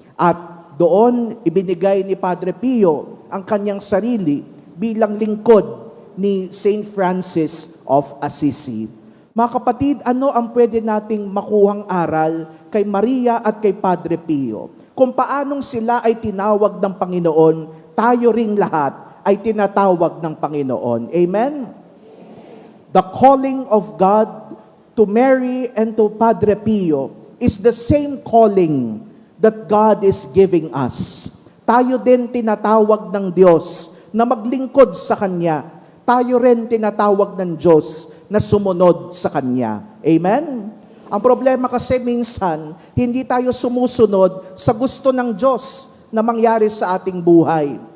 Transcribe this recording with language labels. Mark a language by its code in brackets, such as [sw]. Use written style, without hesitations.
[tl] At doon, ibinigay ni Padre Pio ang kanyang sarili bilang lingkod ni Saint Francis of Assisi. Mga kapatid, ano ang pwede nating makuhang aral kay Maria at kay Padre Pio? Kung paanong sila ay tinawag ng Panginoon, tayo ring lahat ay tinatawag ng Panginoon. Amen? [en] The calling of God to Mary and to Padre Pio is the same calling that God is giving us. [tl] Tayo din tinatawag ng Diyos na maglingkod sa Kanya. Tayo rin tinatawag ng Diyos na sumunod sa Kanya. Amen? Ang problema kasi minsan, hindi tayo sumusunod sa gusto ng Diyos na mangyari sa ating buhay.